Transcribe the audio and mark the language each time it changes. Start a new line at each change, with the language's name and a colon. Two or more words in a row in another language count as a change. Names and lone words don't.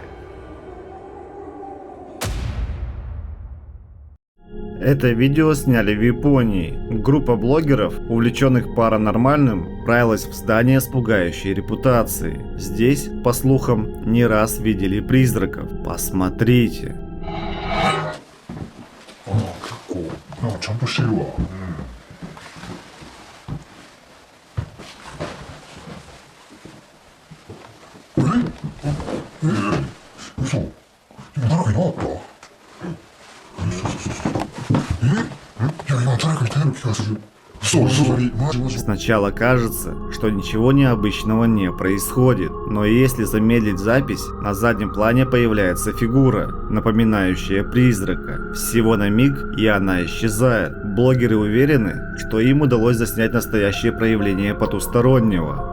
Russian: Это видео сняли в Японии. Группа блогеров, увлеченных паранормальным, отправилась в здание с пугающей репутацией. Здесь, по слухам, не раз видели призраков. Посмотрите.
Japanese: 結構なんかちゃんとしてるわ。嘘。今誰かいなかった？いや今誰かいたような気がする。嘘。マジ。
Russian: Сначала кажется, что ничего необычного не происходит, но если замедлить запись, на заднем плане появляется фигура, напоминающая призрака. Всего на миг, и она исчезает. Блогеры уверены, что им удалось заснять настоящее проявление потустороннего.